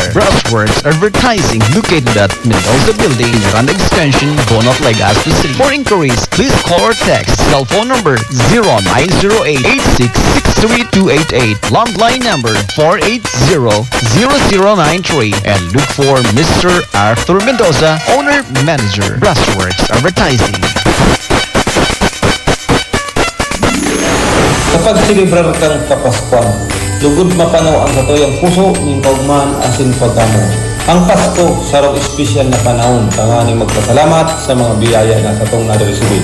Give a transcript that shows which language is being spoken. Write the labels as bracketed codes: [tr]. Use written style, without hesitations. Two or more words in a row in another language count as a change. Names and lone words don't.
[en] Brassworks Advertising, located at Mendoza Building, Miranda Extension, Bonot, Legazpi City. For inquiries, please call or text cell phone number 0908-8663-288, landline number 480-0093, and look for Mr. Arthur Mendoza, owner manager, Brassworks Advertising. [bik] Kapag silibrar kang kapaskuan, lugod mapanaw ang katuyang puso ning kaugman asin pagkamo. Ang Pasko sarong espesyal na panahon tanganing magpasalamat sa mga biyaya na satong naresibid.